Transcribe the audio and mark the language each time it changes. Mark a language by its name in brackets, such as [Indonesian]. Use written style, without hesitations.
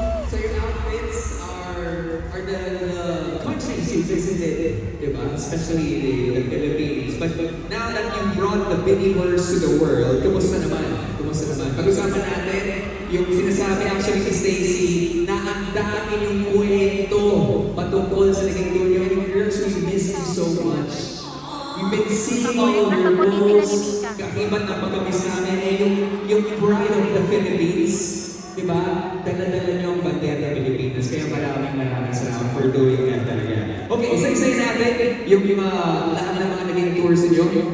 [English] So your outfits are the countries you visited, diba? Especially the Philippines. But now that you brought the Biniverse to the world, [Filipino] kumusta naman? Kumusta naman? Pag-usapan natin yung sinasabi actually ni Stacy na ang dami yung kwento patungkol sa naging tour niyo. [English] And girls, we miss you so much. We've been seeing all of your posts. [Filipino] Kakibat ng pagkamis namin eh, yung pride of the Philippines. Diba? Dala-dala niyo ang bandera ng Pilipinas. Kaya maraming salamat [English] for doing that [Filipino] talaga. Okay, isa-isay natin yung lahat ng mga naging tours niyo.